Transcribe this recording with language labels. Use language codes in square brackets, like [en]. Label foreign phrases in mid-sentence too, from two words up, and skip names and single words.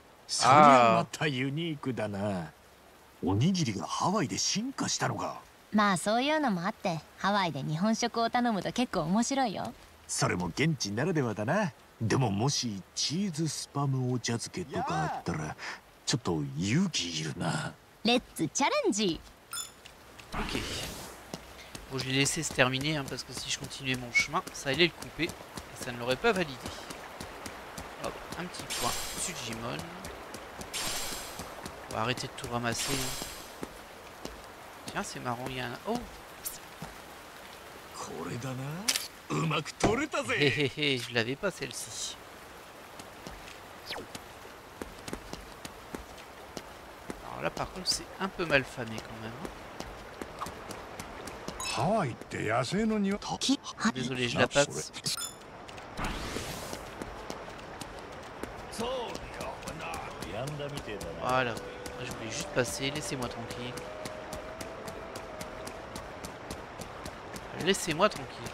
[ja] そりゃまたユニークだな。おにぎりがハワイで進化したのか。まあそういうのもあってハワイで日本食を頼むと結構面白いよ。それも現地ならではだな。でももしチーズスパムお茶漬けとかあったらちょっと勇気いるな。 [en] Let's challenge. [fr] Ok. Bon, je l'ai laissé se terminer hein, parce que si je continuais mon chemin, ça allait le couper et ça ne l'aurait pas validé. Hop, un petit point Sujimon. On va arrêter de tout ramasser. Tiens, c'est marrant, il y a un... Oh! [ja] これだな。うまく取れたぜ。 [fr] Hé hé hé, je l'avais pas celle-ci. Alors là par contre c'est un peu mal famé quand même. [ja] ハワイって野生の匂い。 [fr] Désolé, je la passe. Voilà, je voulais juste passer, laissez-moi tranquille. Laissez-moi tranquille.